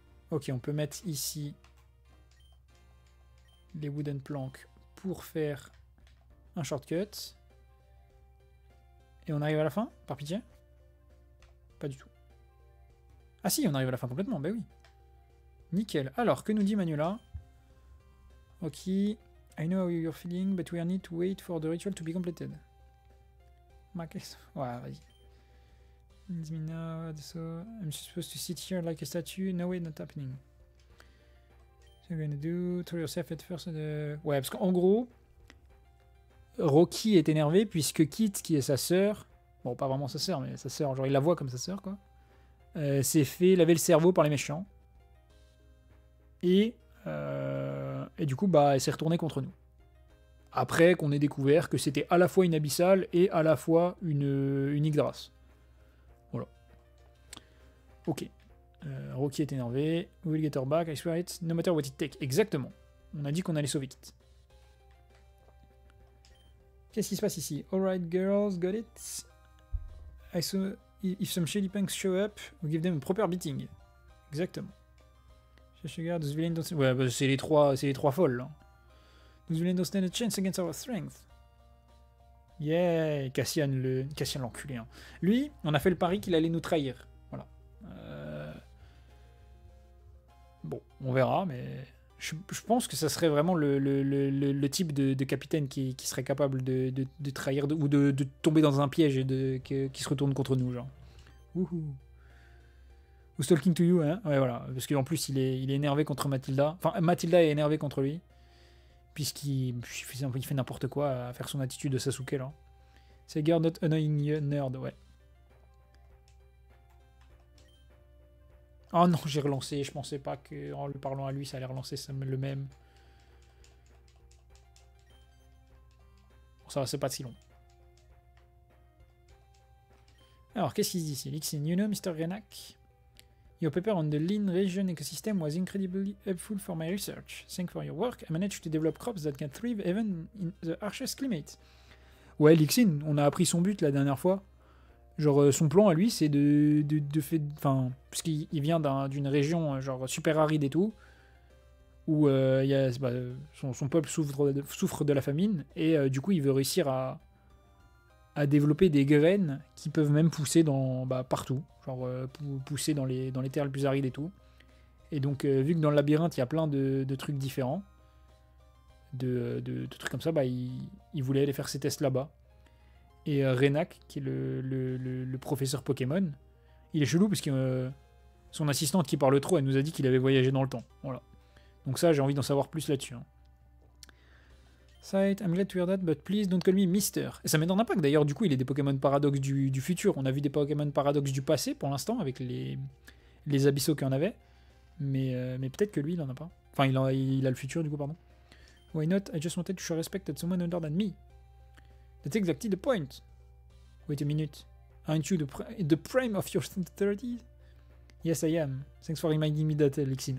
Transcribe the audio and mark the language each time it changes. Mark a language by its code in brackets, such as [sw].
[fr] Ok, on peut mettre ici les [en] wooden planks [fr] pour faire un shortcut. Et on arrive à la fin, par pitié? Pas du tout. Ah si, on arrive à la fin complètement, bah oui. Nickel. Alors, que nous dit Manuela? Ok. [en] I know how you're feeling, but we need to wait for the ritual to be completed. [fr] Ouais, vas-y. [en] It's me now, so I'm supposed to sit here like a statue. No way, not happening. So you're gonna do, throw yourself at first. [fr] Ouais, parce qu'en gros, Rocky est énervé puisque Kit, qui est sa sœur, bon, pas vraiment sa sœur, mais sa sœur, genre il la voit comme sa sœur, quoi, s'est fait laver le cerveau par les méchants. Et du coup, bah, elle s'est retournée contre nous. Après qu'on ait découvert que c'était à la fois une abyssale et à la fois une Yggdras. Voilà. Ok. Rocky est énervé. [en] We'll get her back, I swear it. No matter what it takes. [fr] Exactement. On a dit qu'on allait sauver Kit. Qu'est-ce qui se passe ici? [en] Alright, girls, got it. I saw if some shady punks show up, we give them a proper beating. [fr] Exactement. [en] Those villains don't... [fr] Ouais, bah, c'est les trois folles, là. [en] Those villains don't stand a chance against our strength. Yeah, [fr] Cassian l'enculé. Hein. Lui, on a fait le pari qu'il allait nous trahir. Voilà. Bon, on verra, mais je pense que ça serait vraiment le type de capitaine qui serait capable de trahir ou de tomber dans un piège et qui se retourne contre nous, genre. Wouhou. [en] Who's talking to you, [fr] hein? Ouais, voilà. Parce qu'en plus, il est énervé contre Mathilda. Enfin, Mathilda est énervée contre lui. Puisqu'il fait n'importe quoi à faire son attitude de Sasuke, là. C'est [en] girl not annoying you, nerd, [fr] ouais. Oh non, j'ai relancé. Je pensais pas qu'en lui parlant à lui, ça allait relancer le même. Bon, ça va, c'est pas si long. Alors, qu'est-ce qu'il dit ici? [en] Lixin, you know, Mr. Renak? Your paper on the lean region ecosystem was incredibly helpful for my research. Thanks for your work. I managed to develop crops that can thrive even in the harshest climate. [fr] Ouais, Lixin, on a appris son but la dernière fois. Genre, son plan à lui, c'est enfin, parce qu'il vient d'une région genre super aride et tout, où son peuple souffre de la famine, et du coup, il veut réussir à développer des graines qui peuvent même pousser partout, genre pousser dans les terres les plus arides et tout. Et donc, vu que dans le labyrinthe, il y a plein de trucs différents, de trucs comme ça, il voulait aller faire ses tests là-bas. Et Renak, qui est le professeur Pokémon, il est chelou parce que son assistante qui parle trop, elle nous a dit qu'il avait voyagé dans le temps. Voilà. Donc ça, j'ai envie d'en savoir plus là-dessus. Hein. [en] Sight, I'm glad to hear that, but please don't call me Mister. [fr] Et ça m'étonne pas que d'ailleurs, du coup, il ait des Pokémon Paradox du futur. On a vu des Pokémon Paradox du passé pour l'instant, avec les Abyssaux qu'il en avait. Mais peut-être que lui, il en a pas. Enfin, il a le futur, du coup, pardon. [en] Why not? I just wanted to show respect to someone older than me. That's exactly the point. Wait a minute. Aren't you the prime of your 30s? Yes, I am. Thanks for reminding me that, Lixin.